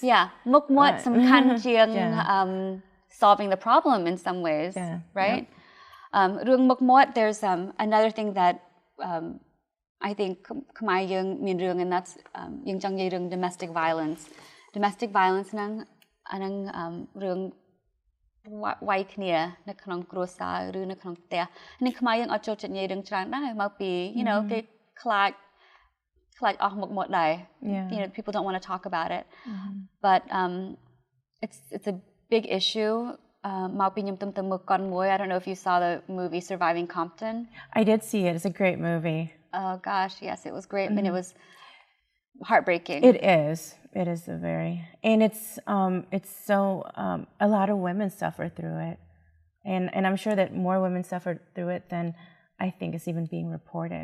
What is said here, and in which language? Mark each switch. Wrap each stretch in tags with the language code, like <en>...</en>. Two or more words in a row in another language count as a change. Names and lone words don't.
<en>Yeah, mukmot solving the problem in some ways, right? There's another thing that I think Khmer Yung, and that's domestic violence. Domestic violence white clear</en> <km>នៅក្នុងគ្រួសារឬនៅក្នុងផ្ទះនេះខ្មែរយើងអត់ចូលចិត្តនិយាយរឿងច្រើនដែរមកពីគេខ្លាចអស់មុខមាត់ដែរ</km> <en>people don't want to talk about it but it's a big issue</en> <km>មកពីខ្ញុំទំទៅមើលកុនមួយ</km> <en>I don't know if you saw the movie Surviving Compton. I did see it. It's a great movie. Oh gosh, yes, it was great, but it was heartbreaking. It is. It is and it's so a lot of women suffer through it, and I'm sure that more women suffer through it than I think is even being reported.</en>